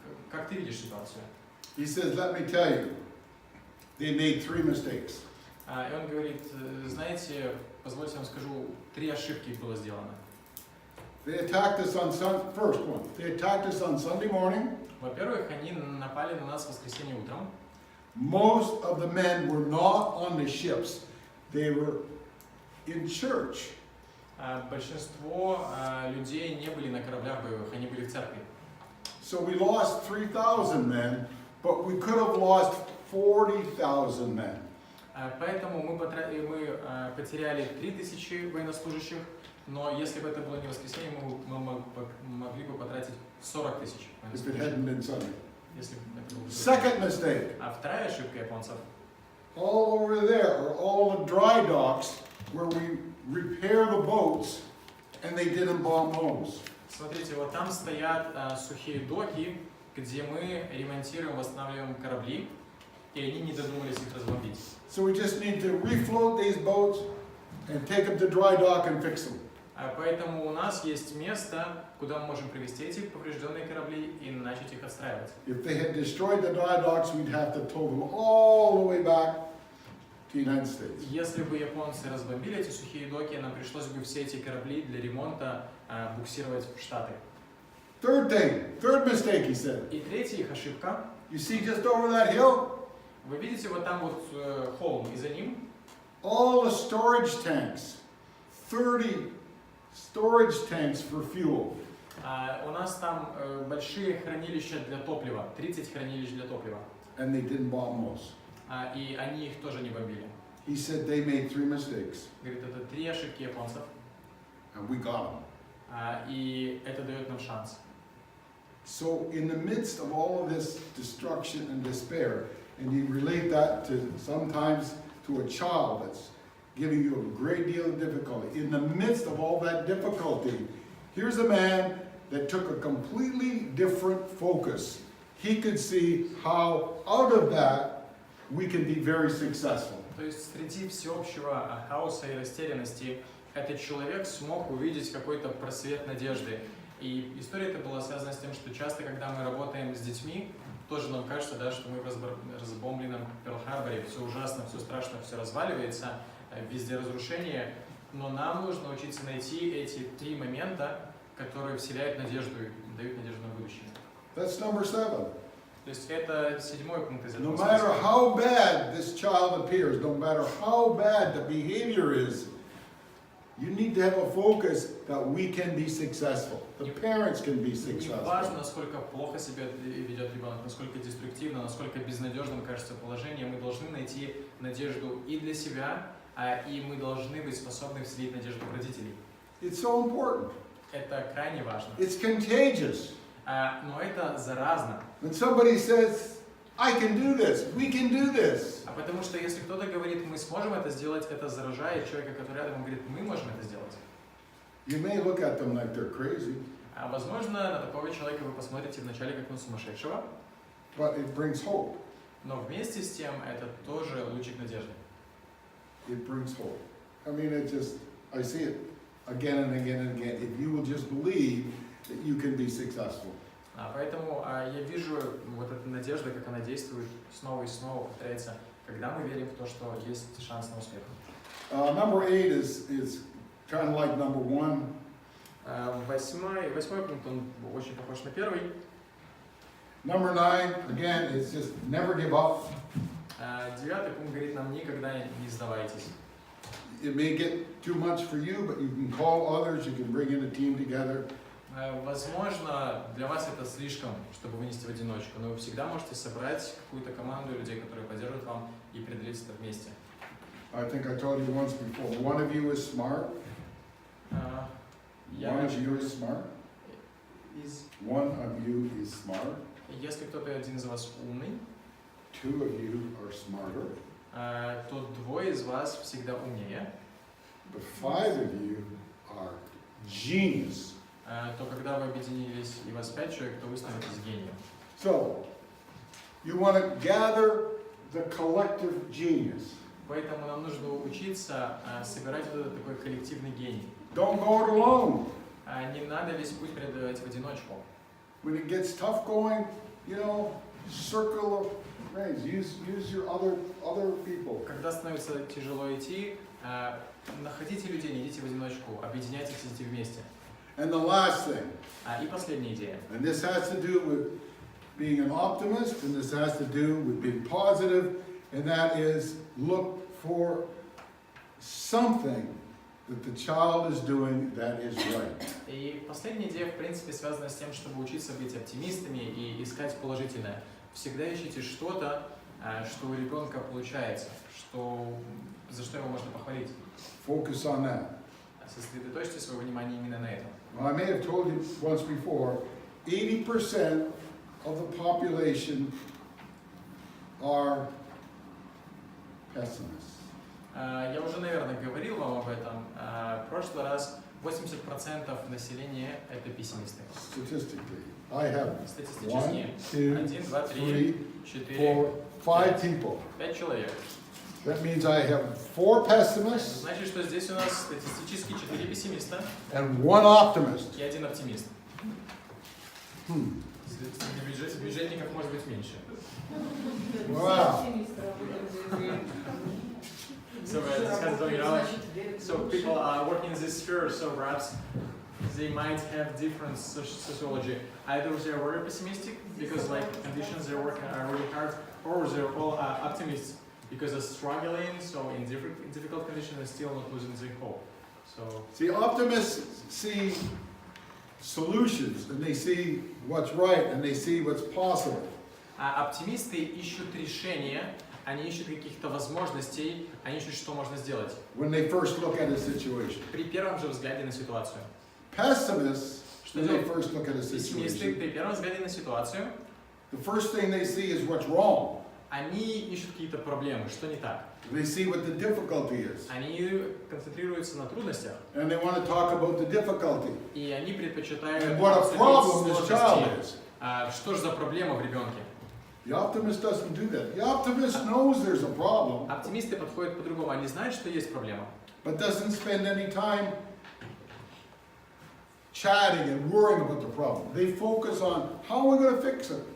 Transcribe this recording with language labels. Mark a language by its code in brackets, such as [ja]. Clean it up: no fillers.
[ru] Как ты видишь ситуацию? [en] He says, let me tell you, they made 3 mistakes. [ru] И он говорит, знаете, позвольте я вам скажу, 3 ошибки было сделано. [en] They attacked us on first one. They attacked us on Sunday morning. [ru] Во-первых, они напали на нас в воскресенье утром. [en] Most of the men were not on the ships. They were in church. [ru] Большинство людей не были на кораблях боевых, они были в церкви. [en] So we lost 3,000 men, but we could have lost 40,000 men. [ru] Поэтому мы потеряли 3000 военнослужащих, но если бы это было не воскресенье, мы могли бы потратить 40 тысяч [en] If it hadn't been Sunday. [ru] если бы это было. [en] Second mistake. [ru] А вторая ошибка японцев. [en] All over there are all the dry docks where we repair the boats, and they didn't bomb those. [ru] Смотрите, вот там стоят сухие доки, где мы ремонтируем, восстанавливаем корабли, и они не додумались их разбомбить. [en] So we just need to refloat these boats and take them to dry dock and fix them. [ru] Поэтому у нас есть место, куда мы можем привезти эти поврежденные корабли и начать их отстраивать. [en] If they had destroyed the dry docks, we'd have to tow them all the way back to the United States. [ru] Если бы японцы разбомбили эти сухие доки, нам пришлось бы все эти корабли для ремонта буксировать в Штаты. [en] Third mistake, he said. [ru] И третья их ошибка. [en] You see just over that hill? [ru] Вы видите вот там вот холм, и за ним [en] All the storage tanks. 30 storage tanks for fuel. [ru] у нас там большие хранилища для топлива, 30 хранилищ для топлива. [en] And they didn't bomb those. [ru] И они их тоже не бомбили. [en] He said they made 3 mistakes. [ru] Говорит, это 3 ошибки японцев, [en] And we got them. [ru] и это дает нам шанс. [en] So in the midst of all of this destruction and despair, and you relate that to sometimes to a child that's giving you a great deal of difficulty. In the midst of all that difficulty, here's a man that took a completely different focus. He could see how out of that we can be very successful. [ru] То есть среди всеобщего хаоса и растерянности этот человек смог увидеть какой-то просвет надежды. И история эта была связана с тем, что часто, когда мы работаем с детьми, тоже нам кажется, да, что мы в разбомбленном Перл-Харборе, все ужасно, все страшно, все разваливается, везде разрушение, но нам нужно учиться найти эти 3 момента, которые вселяют надежду и дают надежду на будущее. [en] That's number 7. [ru] То есть это 7-й пункт из этого [en] No matter [ru] списка. [en] how bad this child appears, no matter how bad the behavior is, you need to have a focus that we can be successful. The parents can be [ru] Не [en] successful. [ru] важно, насколько плохо себя ведет ребенок, насколько деструктивно, насколько безнадежным кажется положение, мы должны найти надежду и для себя, и мы должны быть способны вселить надежду в родителей. [en] It's so important. [ru] Это крайне важно. [en] It's contagious. [ru] Но это заразно. [en] When somebody says, I can do this, we can do this. [ru] А потому что если кто-то говорит, мы сможем это сделать, это заражает человека, который рядом, он говорит, мы можем это сделать. [en] You may look at them like they're crazy, [ru] А возможно, на такого человека вы посмотрите вначале как на сумасшедшего, [en] but it brings hope. [ru] но вместе с тем это тоже лучик надежды. [en] It brings hope. I mean, I see it again and again and again. If you will just believe that you can be successful. [ru] Поэтому я вижу вот эта надежда, как она действует снова и снова, повторяется, когда мы верим в то, что есть шанс на успех. [en] Number 8 is kind of like number 1. [ru] Восьмой пункт, он очень похож на первый. [en] Number 9, again, it's just never give up. [ru] Девятый пункт говорит нам, никогда не сдавайтесь. [en] It may get too much for you, but you can call others, you can bring in a team together. [ru] Возможно, для вас это слишком, чтобы вынести в одиночку, но вы всегда можете собрать какую-то команду людей, которые поддержат вам и преодолеть это вместе. [en] I think I told you once before, one of you is smart. One of you is smart. One of you is smart. [ru] Если кто-то один из вас умный, [en] Two of you are smarter. [ru] то двое из вас всегда умнее. [en] But 5 of you are genius. [ru] То когда вы объединились и вас 5 человек, то вы становитесь гением. [en] So, you want to gather the collective genius. [ru] Поэтому нам нужно учиться собирать вот этот такой коллективный гений. [en] Don't go it alone. [ru] Не надо весь путь преодолевать в одиночку. [en] When it gets tough going, circle of friends. Use your other people. [ru] Когда становится тяжело идти, находите людей, не идите в одиночку, объединяйтесь, идите вместе. [en] And the last thing, [ru] И последняя идея. [en] and this has to do with being an optimist, and this has to do with being positive, and that is look for something that the child is doing that is right. [ru] И последняя идея, в принципе, связана с тем, чтобы учиться быть оптимистами и искать положительное. Всегда ищите что-то, что у ребенка получается, за что его можно похвалить. [en] Focus on that. [ru] Сосредоточьте свое внимание именно на этом. [en] I may have told you once before, 80% of the population are pessimists. [ru] Я уже, наверное, говорил вам об этом. В прошлый раз 80% населения – это пессимисты. [en] Statistically, I have [ru] Статистически. [en] 1, [ru] 1, 2, 3, [en] 3, 4, 4, 5 people. [ru] 5 человек. [en] That means I have 4 pessimists [ru] Значит, что здесь у нас статистически 4 пессимиста [en] and 1 optimist. [ru] и 1 оптимист. Среди бюджетников может быть меньше. [en] Wow. So this has going on. So people are working in this sphere, so perhaps they might have different sociology. Either they're very pessimistic because conditions they're working are really hard, or they're all optimists because they're struggling, so in difficult conditions they're still not losing their hope. So See, optimists see solutions and they see what's right and they see what's possible. [ru] оптимисты ищут решения, они ищут каких-то возможностей, они ищут, что можно сделать [en] When they first look at a situation. [ru] при первом же взгляде на ситуацию. [en] Pessimists, [ru] Что [en] when they [ru] делают [en] first look at a [ru] пессимисты [en] situation, [ru] при первом взгляде на ситуацию? [en] the first thing they see is what's wrong. [ru] Они ищут какие-то проблемы, что не так. [en] They see what the difficulty is. [ru] Они концентрируются на трудностях, [en] And they want to talk about the difficulty. [ru] и они предпочитают [en] And what a [ru] обсудить [en] problem this [ru] сложности. [en] child is. [ru] Что же за проблема в ребенке? [en] The optimist doesn't do that. The optimist knows there's a problem, [ru] Оптимисты подходят по-другому. Они знают, что есть проблема, [en] but doesn't spend any time chatting and worrying about the problem. They focus on how we're going to fix it.